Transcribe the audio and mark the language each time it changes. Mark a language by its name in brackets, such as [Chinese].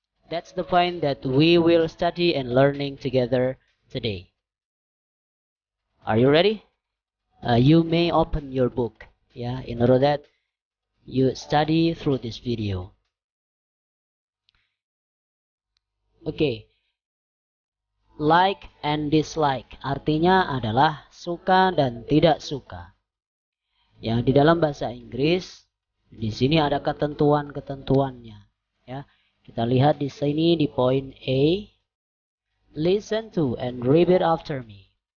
[English] That's the point that we will study and learning together today. Are you ready? You may open your book, in order that you study through this video. Okay. [Indonesian] Like and dislike artinya adalah suka dan tidak suka. Yang di dalam bahasa Inggris di sini ada ketentuan-ketentuannya, ya. Kita lihat di sini di poin A. [English] Listen to and repeat after me.